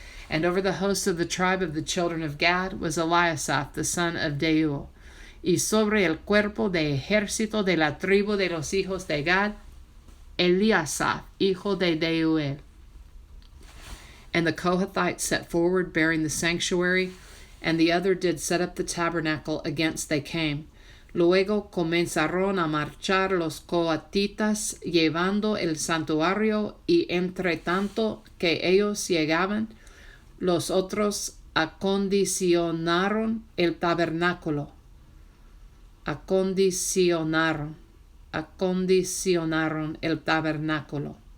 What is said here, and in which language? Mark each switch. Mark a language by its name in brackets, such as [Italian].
[English] And over the host of the tribe of the children of Gad was Eliasaph, the son of Deuel. [Spanish] Y sobre el cuerpo de ejército de la tribu de los hijos de Gad, Eliasaph, hijo de Deuel. [English] And the Kohathites set forward, bearing the sanctuary, and the other did set up the tabernacle against they came. [Spanish] Luego comenzaron a marchar los coatitas, llevando el santuario, y entre tanto que ellos llegaban, los otros acondicionaron el tabernáculo. Acondicionaron el tabernáculo.